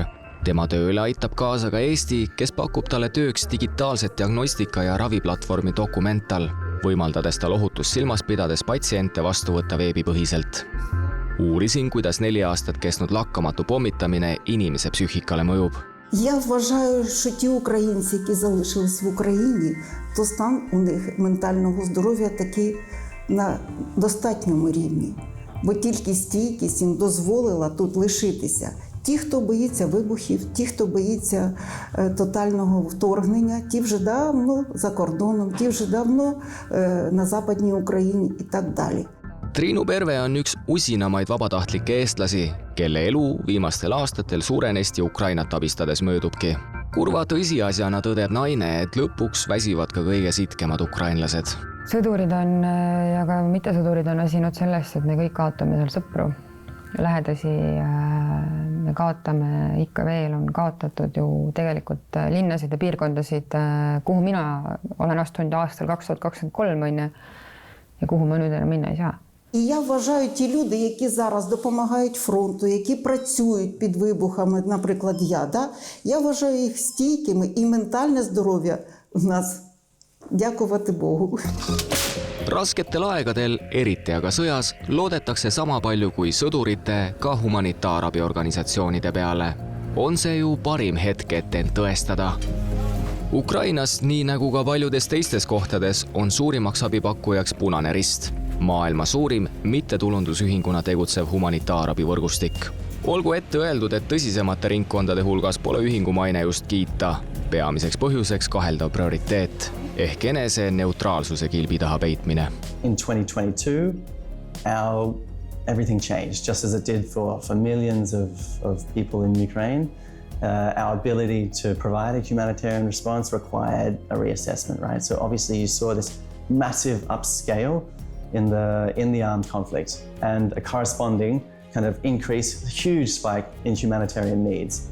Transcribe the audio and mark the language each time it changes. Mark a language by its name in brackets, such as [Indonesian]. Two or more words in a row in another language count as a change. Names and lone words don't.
[Estonian] Tema tööle aitab kaasa ka Eesti, kes pakub talle tööks digitaalset diagnostika ja raviplatvormi Documental, võimaldades tal ohutust silmas pidades patsiente vastu võtta veebipõhiselt. Uurisin, kuidas 4 aastat kestnud lakkamatu pommitamine inimese psüühikale mõjub. [Ukrainian] Я вважаю, що ті українці, які залишились в Україні, то стан у них ментального здоров'я такий на достатньому рівні. Бо тільки стійкість їм дозволила тут лишитися. Ті, хто боїться вибухів, ті, хто боїться тотального вторгнення, ті вже давно за кордоном, ті вже давно на Западній Україні і так далі. [Estonian] Triinu Perve on üks usinamaid vabatahtlikke eestlasi, kelle elu viimastel aastatel suurenesti Ukrainat abistades möödubki. Kurva tõsiasjana tõdeb naine, et lõpuks väsivad ka kõige sitkemad ukrainlased. Sõdurid on ja ka mittesõdurid on väsinud sellest, et me kõik kaotame seal sõpru. Lähedasi me kaotame, ikka veel on kaotatud ju tegelikult linnasid ja piirkondasid, kuhu mina olen astunud aastal 2023 ja kuhu ma nüüd enam minna ei saa. [Ukrainian] І я вважаю, ті люди, які зараз допомагають фронту, які працюють під вибухами, наприклад, я вважаю їх стійкими і ментальне здоров'я в нас, дякувати Богу. [Estonian] Rasketel aegadel, eriti aga sõjas, loodetakse sama palju kui sõdurite ka humanitaarabiorganisatsioonide peale. On see ju parim hetk, et end tõestada. Ukrainas, nii nagu ka paljudes teistes kohtades, on suurimaks abipakkujaks Punane Rist. Maailma suurim mittetulundusühinguna tegutsev humanitaarabivõrgustik. Olgu ette öeldud, et tõsisemate ringkondade hulgas pole ühingu maine just kiita. Peamiseks põhjuseks kaheldav prioriteet ehk enese neutraalsuse kilbi taha peitmine. [English] In 2022, everything changed, just as it did for millions of people in Ukraine. Our ability to provide a humanitarian response required a reassessment, right? So obviously you saw this massive upscale in the armed conflict and a corresponding kind of increase, huge spike in humanitarian needs.